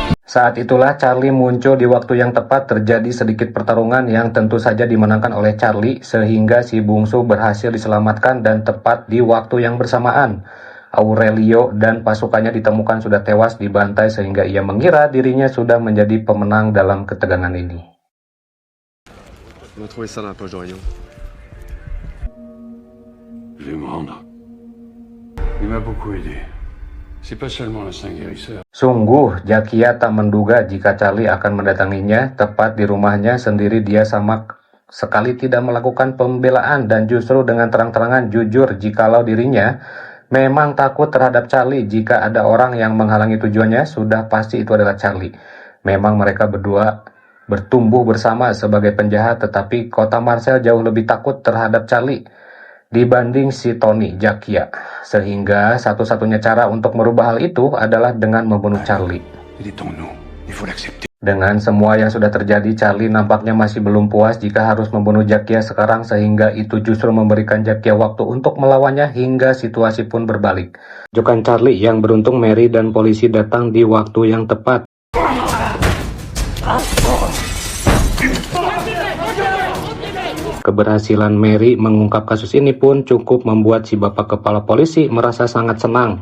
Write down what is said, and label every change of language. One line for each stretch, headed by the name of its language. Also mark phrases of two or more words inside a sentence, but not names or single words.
Indonesian: Saat itulah Charlie muncul di waktu yang tepat. Terjadi sedikit pertarungan yang tentu saja dimenangkan oleh Charlie, sehingga si bungsu berhasil diselamatkan dan tepat di waktu yang bersamaan. Aurelio dan pasukannya ditemukan sudah tewas dibantai sehingga ia mengira dirinya sudah menjadi pemenang dalam ketegangan ini.
French: On a trouvé ça dans la poche d'Orion. Je vais me rendre. Il m'a beaucoup aidé. C'est pas seulement un saint guérisseur.
Indonesian: Sungguh, Jakia tak menduga jika Charlie akan mendatanginya tepat di rumahnya sendiri. Dia sama sekali tidak melakukan pembelaan dan justru dengan terang-terangan jujur jikalau dirinya memang takut terhadap Charlie. Jika ada orang yang menghalangi tujuannya, sudah pasti itu adalah Charlie. Memang mereka berdua bertumbuh bersama sebagai penjahat, tetapi kota Marcel jauh lebih takut terhadap Charlie dibanding si Tony Jakia, sehingga satu-satunya cara untuk merubah hal itu adalah dengan membunuh Charlie.
French: Il est en nous. Il faut l'accepter.
Indonesian: Dengan semua yang sudah terjadi, Charlie nampaknya masih belum puas jika harus membunuh Jakia sekarang, sehingga itu justru memberikan Jakia waktu untuk melawannya hingga situasi pun berbalik. Jokan Charlie yang beruntung, Mary dan polisi datang di waktu yang tepat. Keberhasilan Mary mengungkap kasus ini pun cukup membuat si bapak kepala polisi merasa sangat senang.